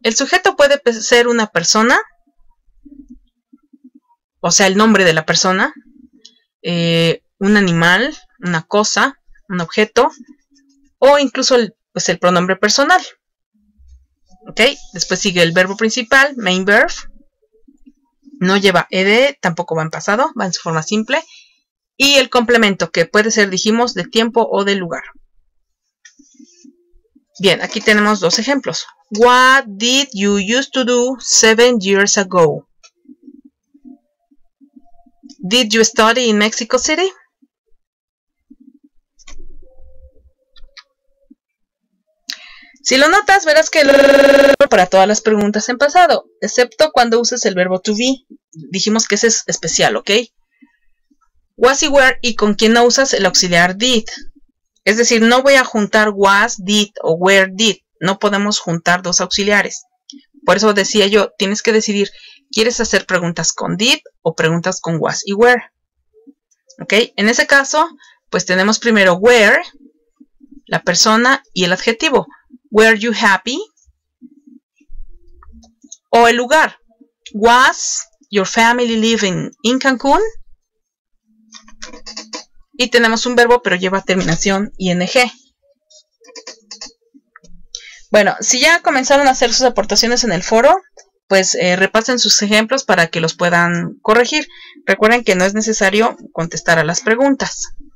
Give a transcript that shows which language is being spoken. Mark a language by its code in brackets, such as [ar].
[es] El sujeto puede ser una persona, o sea, el nombre de la persona, un animal, una cosa, un objeto, o incluso el pronombre personal. ¿Ok? Después sigue el verbo principal, [en] main verb. [es] No lleva ed, tampoco va en pasado, va en su forma simple. Y el complemento, que puede ser, dijimos, de tiempo o de lugar. Bien, aquí tenemos dos ejemplos. [en] What did you used to do 7 years ago? Did you study in Mexico City? [es] Si lo notas, verás que para todas las preguntas en pasado, excepto cuando uses el verbo to be. Dijimos que ese es especial, ¿ok? Was y were, y con quien no usas el auxiliar did. Es decir, no voy a juntar was, did o were, did. No podemos juntar dos auxiliares. Por eso decía yo, tienes que decidir, ¿quieres hacer preguntas con did o preguntas con was y were? ¿Ok? En ese caso, pues tenemos primero where, la persona y el adjetivo. [en] Were you happy? [es] O el lugar. [en] Was your family living in Cancún? [es] Y tenemos un verbo, pero lleva terminación ing. Bueno, si ya comenzaron a hacer sus aportaciones en el foro, pues repasen sus ejemplos para que los puedan corregir. Recuerden que no es necesario contestar a las preguntas.